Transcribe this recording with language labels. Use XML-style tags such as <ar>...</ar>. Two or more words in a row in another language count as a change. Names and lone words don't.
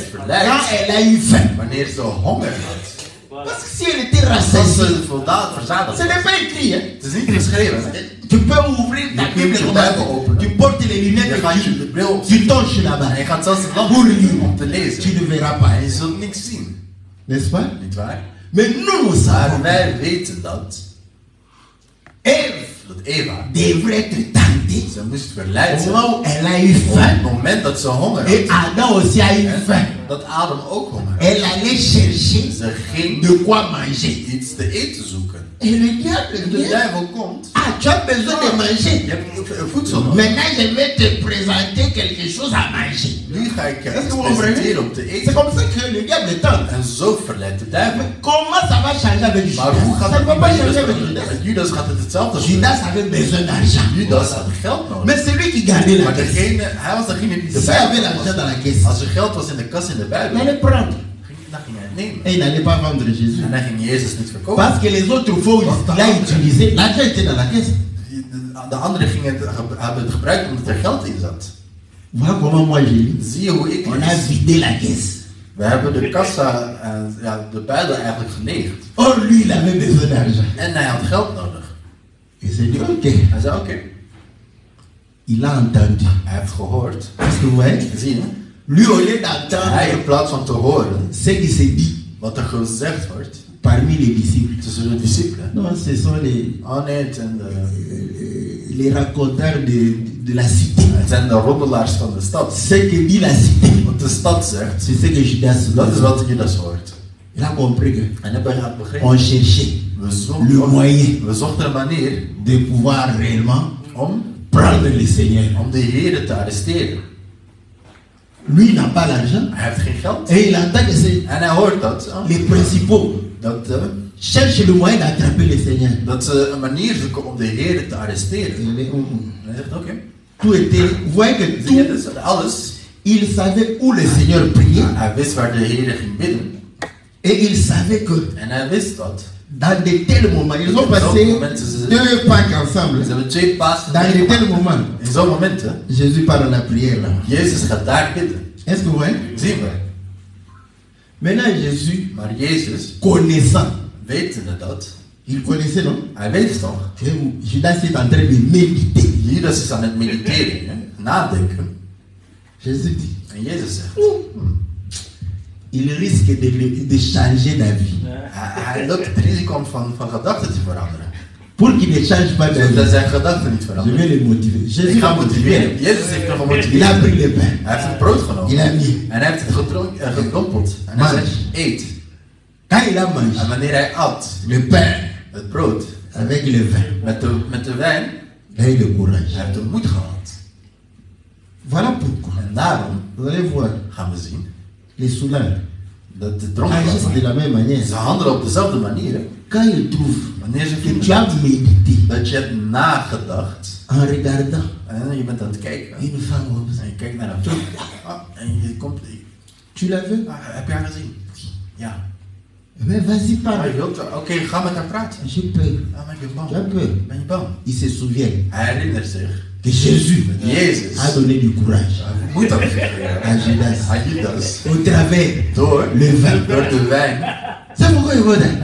<fr>quand</fr> <nl>verleid</nl> <fr>elle a eu faim.</fr> <nl>wanneer ze honger had.</nl> <fr>Parce que si elle était</fr> <nl>Als</nl> <fr>rassasiée,</fr> <nl>ze voldaan verzadigd</nl> <fr>ce n'est</fr> <nl>was.</nl> <fr>pas écrit. Hein?</fr> <nl>Het is niet geschreven.</nl> <fr>Tu peux ouvrir ta</fr> <nl>Je</nl> <fr>Bible</fr> <nl>kunt je</nl> <fr>comme</fr> <nl>Bijbel</nl> <fr>ça.</fr> <nl>openen.</nl> <fr>Tu portes les</fr> <nl>Je</nl> <fr>lunettes</fr> <nl>gaat je</nl> <fr>et</fr> <nl>de bril op</nl> <fr>tu torches là-bas.</fr> <nl>en je gaat zelfs het lamp</nl> <fr>Pour lire.</fr> <nl>om te</nl> <fr>Tu</fr> <nl>lezen.</nl> <fr>ne verras pas.</fr> <nl>En je zult niks zien.</nl> <fr>N'est-ce pas?</fr> <nl>Niet waar?</nl> <fr>Mais nous</fr> <nl>Maar</nl> <fr>savons</fr> <nl>wij weten dat</nl> <fr>Ève</fr> <nl>Eva,</nl> <fr>devrait être tentée</fr> <nl>ze moest verleid</nl> <fr>au</fr> <nl>zijn.</nl> <fr>moment où elle a eu</fr> <nl>Op</nl> <fr>faim.</fr> <nl>het moment dat ze honger</nl> <fr>Et</fr> <nl>had.</nl> <fr>Adam aussi a eu</fr> <nl>En</nl> <fr>faim.</fr> <nl>dat Adam ook honger had.</nl> <fr>Elle allait chercher</fr> <nl>Ze ging</nl> <fr>de quoi manger.</fr> <nl>iets te eten zoeken.</nl> <fr>Et le diable</fr> <nl>De</nl> <fr>vient.</fr> <nl>duivel komt.</nl> <fr>Ah, tu as besoin de</fr> <nl>Je</nl> <fr>manger.</fr> <nl>hebt voedsel nodig.</nl> <fr>Maintenant, je vais te présenter quelque chose à manger.</fr> <nl>Nu ga ik je</nl> <fr>Est-ce que</fr> <nl>iets</nl> <fr>vous comprenez?</fr> <nl>presenteren om te</nl> <fr>C'est</fr> <nl>eten.</nl> <fr>comme ça que le diable tente.</fr> <nl>En zo verleidt de duivel.</nl> <fr>Comment ça va changer avec Judas?</fr> <nl>Maar hoe gaat</nl> <fr>Ça ne</fr> <nl>het</nl> <fr>va pas</fr> <nl>met</nl> <fr>changer</fr> <nl>Judas?</nl> <fr>avec Judas.</fr> <nl>Met Judas gaat het hetzelfde doen.</nl> <fr>Judas avait besoin d'argent.</fr> <nl>Judas had geld nodig.</nl> <fr>Mais c'est lui qui gardait la</fr> <nl>Maar</nl> <fr>caisse.</fr> <nl>hij was degene die de</nl> <fr>S'il y avait</fr> <nl>Bijbel</nl> <fr>l'argent dans</fr> <nl>was.</nl> <fr>la caisse,</fr> <nl>Als er geld was in de kas in de</nl> <fr>il</fr> <nl>Bijbel,</nl> <fr>allait prendre.</fr> <nl>dan ging hij het nemen.</nl> <fr>Et il n'allait pas vendre Jésus.</fr> <nl>En dan ging Jezus niet verkopen.</nl> <fr>Parce que les autres fois où il l'a utilisé, l'argent était dans la caisse.</fr> <nl>De anderen hebben het gebruikt omdat er geld in zat.</nl> <fr>Voilà comment moi j'ai lu.</fr> <nl>Zie je hoe ik</nl> <fr>On a</fr> <nl>lees?</nl> <fr>vidé la caisse.</fr> <nl>We hebben de kassa, de Bijbel eigenlijk geleegd.</nl> <fr>Or lui, il avait besoin d'argent.</fr> <nl>En hij had geld nodig.</nl> <fr>Il s'est dit, ok.</fr> <nl>Hij zei oké.</nl> <fr>Il a entendu.</fr> <nl>Hij heeft gehoord.</nl> <fr>Parce que vous voyez,</fr> <nl>Zie je?</nl> <fr>lui, au lieu</fr> <nl>Hij</nl> <fr>d'entendre</fr> <nl>in plaats van te horen</nl> <fr>ce qui s'est dit</fr> <nl>wat er gezegd wordt</nl> <fr>parmi les disciples.</fr> <nl>tussen de discipelen.</nl> <fr>Non, ce sont</fr> <nl>Oh nee, het zijn</nl> <fr>les raconteurs de la cité.</fr> <nl>de roddelaars van de stad.</nl> <fr>Ce que dit la cité,</fr> <nl>Wat de stad zegt,</nl> <fr>c'est ce que Judas</fr> <nl>dat is</nl> <fr>dit.</fr> <nl>wat Judas hoort.</nl> <fr>Il a compris que</fr> <nl>En hebben we het begrepen.</nl> <fr>on cherchait le moyen</fr> <nl>We zochten een manier</nl> <fr>de pouvoir réellement</fr> <nl>om</nl> <fr>prendre le Seigneur.</fr> <nl>de Heer te arresteren.</nl> <fr>Lui n'a pas l'argent</fr> <nl>Hij heeft geen geld.</nl> <fr>et il entend que c'est</fr> <nl>En hij hoort dat,</nl> <fr>les principaux cherchent le moyen d'attraper le Seigneur.</fr> <nl>dat ze een manier zoeken om de Heer te arresteren.</nl> <fr>Et les-</fr> <nl>En hij zegt oké.</nl> <fr>Tout était, vous voyez que</fr> <nl>Zie je,</nl> <fr>tout,</fr> <nl>dus alles.</nl> <fr>il savait où le Seigneur priait</fr> <nl>Hij wist waar de Heer ging bidden.</nl> <fr>et il savait que</fr> <nl>En hij wist dat.</nl> <fr>dans de tels moments, ils ont passé 2 Pâques ensemble.</fr> <nl>Ze hebben 2 Pasen.</nl> <fr>Dans de tels moments,</fr> <nl>In zo'n momenten,</nl> <fr>Jésus parle à la prière là.</fr> <nl>Jezus gaat daar bidden.</nl> <fr>Est-ce que vous voyez?</fr> <nl>Zien we.</nl> <fr>Maintenant, Jésus,</fr> <nl>Maar Jezus,</nl> <fr>connaissant,</fr> <nl>wetende dat,</nl> <fr>il connaissait, non?</fr> <nl>hij weet het toch.</nl> <fr>Que Judas est en train de méditer.</fr> <nl>Judas is aan het mediteren, hè? Nadenken.</nl> <fr>Jésus dit,</fr> <nl>En Jezus zegt,</nl> <fr>il risque de changer d'avis.</fr> <nl>hij loopt het risico om van gedachten te veranderen.</nl> <fr>Pour qu'il ne change pas</fr> <nl>Zodat</nl> <fr>d'avis,</fr> <nl>zijn gedachten niet</nl> <fr>je</fr> <nl>veranderen.</nl> <fr>vais le motiver.</fr> <nl>Ik</nl> <fr>Jésus</fr> <nl>ga</nl> <fr>l'a</fr> <nl>motiveren.</nl> <fr>motivé.</fr> <nl>Jezus heeft hem</nl> <fr>Il a</fr> <nl>gemotiveerd.</nl> <fr>pris le pain.</fr> <nl>Hij heeft het brood genomen.</nl> <fr>Il a mis.</fr> <nl>En hij heeft het gedompeld. En hij</nl> <fr>Mange.</fr> <nl>zegt, eet.</nl> <fr>Quand il a</fr> <nl>En</nl> <fr>mangé</fr> <nl>wanneer hij at</nl> <fr>le pain,</fr> <nl>het brood,</nl> <fr>avec le vin.</fr> <nl>Met de wijn,</nl> <fr>Il a eu le courage.</fr> <nl>hij heeft de moed gehad.</nl> <fr>Voilà pourquoi.</fr> <nl>En daarom</nl> <fr>Vous allez voir,</fr> <nl>gaan we zien</nl> <fr>les soulards</fr> <nl>dat de</nl> <fr>agissent de</fr> <nl>dronkenlapper,</nl> <fr>la même manière.</fr> <nl>ze handelen op dezelfde manier.</nl> <fr>Quand ils trouvent</fr> <nl>Wanneer ze</nl> <fr>que</fr> <nl>vinden</nl> <fr>tu as médité</fr> <nl>dat je hebt nagedacht</nl> <fr>en regardant</fr> <nl>en je bent aan het kijken</nl> <fr>une femme comme ça,</fr> <nl>en je kijkt naar een vrouw en je komt,</nl> <fr>tu l'as vu?</fr> <nl>heb je haar gezien? Ja.</nl> <fr>Mais vas-y,</fr> <nl>Maar je</nl> <fr>parle.</fr> <nl>wilt, oké, ga met haar praten.</nl> <fr>J'ai peur.</fr> <nl>Maar ik ben</nl> <fr>Tu</fr> <nl>bang.</nl> <fr>as peur.</fr> <nl>Ben je bang?</nl> <fr>Il se souvient</fr> <nl>Hij herinnert zich.</nl> <fr>que Jésus</fr> <nl>Jezus</nl> <fr>a donné du courage</fr> <nl>moet dat geven.</nl> <fr>à Judas</fr> <nl>Hij doet dat</nl> <fr>au travers</fr> <nl>door</nl> <fr>le vin.</fr> <nl>de wijn.</nl> <fr>C'est pourquoi il va là.</fr>